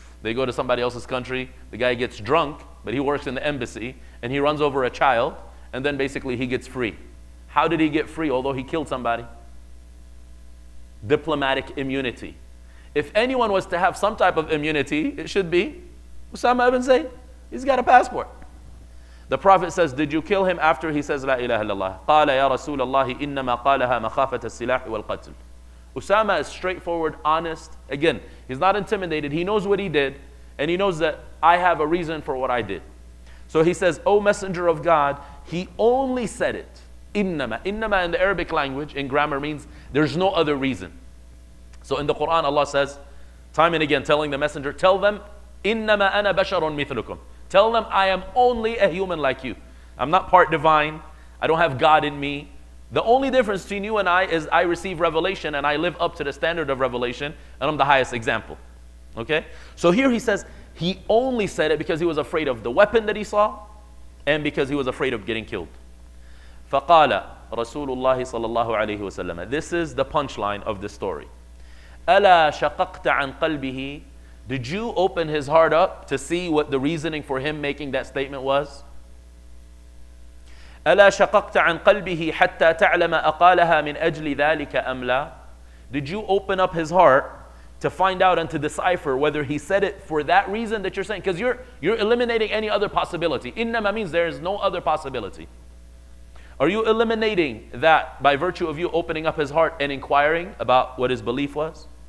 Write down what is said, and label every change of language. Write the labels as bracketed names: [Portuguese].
[English] They go to somebody else's country, the guy gets drunk, but he works in the embassy, and he runs over a child, and then basically he gets free. How did he get free, although he killed somebody? Diplomatic immunity. If anyone was to have some type of immunity, it should be Usama ibn Zayd. He's got a passport. The Prophet says, did you kill him after he says La ilaha illallah? [Arabic] قال يا رسول الله إنما قالها مخافة السلاح والقتل. [English] Usama is straightforward, honest. Again, he's not intimidated. He knows what he did, and he knows that I have a reason for what I did. So he says, O Messenger of God, he only said it. Innama. Innama in the Arabic language, in grammar, means there's no other reason. So in the Quran, Allah says, time and again, telling the Messenger, tell them, [Arabic] Innama ana basharun mithlukum. [English] Tell them, I am only a human like you. I'm not part divine. I don't have God in me. The only difference between you and I is I receive revelation and I live up to the standard of revelation, and I'm the highest example. Okay? So here he says, he only said it because he was afraid of the weapon that he saw and because he was afraid of getting killed. [Arabic] فَقَالَ رَسُولُ اللَّهِ صَلَّى اللَّهُ عَلَيْهِ وَسَلَّمَ. [English] This is the punchline of the story. [Arabic] أَلَا شَقَقْتَ عَنْ قَلْبِهِ. [English] Did you open his heart up to see what the reasoning for him making that statement was? [Arabic] ألا شققت عن قلبه حتى تعلم أقالها من أجل ذلك أم لا? [English] Did you open up his heart to find out and to decipher whether he said it for that reason that you're saying? Because you're eliminating any other possibility. إنما means there is no other possibility. Are you eliminating that by virtue of you opening up his heart and inquiring about what his belief was?